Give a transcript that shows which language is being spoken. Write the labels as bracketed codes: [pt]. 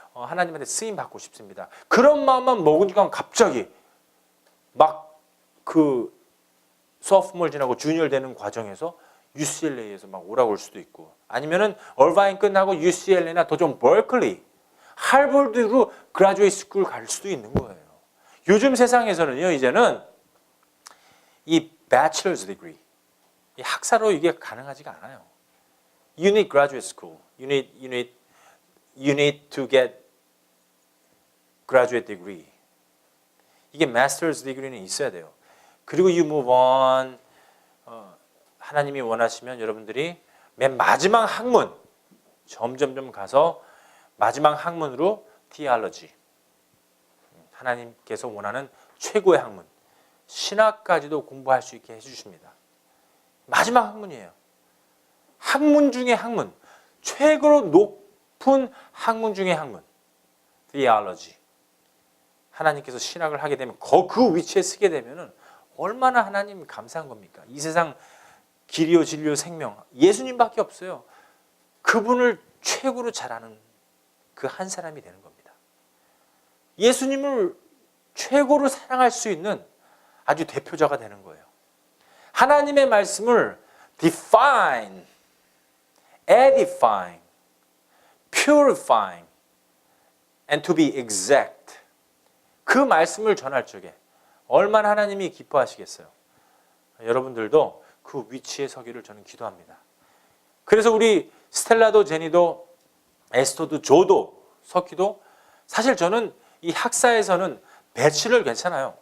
[ko] 하나님한테 쓰임 받고 싶습니다. 그런 마음만 먹으니까 갑자기 막 그 소프트몰 지나고 주니어 되는 과정에서 UCLA에서 막 오라고 올 수도 있고, 아니면은 얼바인 끝나고 UCLA나 더 좀 버클리, 할버드로 그라듀에이트 스쿨 갈 수도 있는 거예요. 요즘 세상에서는요, 이제는 이 bachelor's degree, 이 학사로 이게 가능하지가 않아요. [en] You need graduate school. You need to get graduate degree. [ko] 이게 master's degree는 있어야 돼요. [en] 그리고 you move on. [ko] 하나님이 원하시면 여러분들이 맨 마지막 학문, 점점점 가서 마지막 학문으로 theology, 하나님께서 원하는 최고의 학문, 신학까지도 공부할 수 있게 해주십니다. 마지막 학문이에요. 학문 중에 학문, 최고로 높은 학문 중에 학문, theology. 하나님께서 신학을 하게 되면 그 위치에 쓰게 되면 얼마나 하나님 감사한 겁니까? 이 세상 길이요 진리요 생명 예수님밖에 없어요. 그분을 최고로 잘 아는 그 한 사람이 되는 겁니다. 예수님을 최고로 사랑할 수 있는 아주 대표자가 되는 거예요. 하나님의 말씀을 [en] define, edifying, purifying, and to be exact. [ko] 그 말씀을 전할 적에 얼마나 하나님이 기뻐하시겠어요. 여러분들도 그 위치에 서기를 저는 기도합니다. 그래서 우리 스텔라도 제니도 에스토도 조도 석희도 사실 저는 이 학사에서는 배치를 괜찮아요.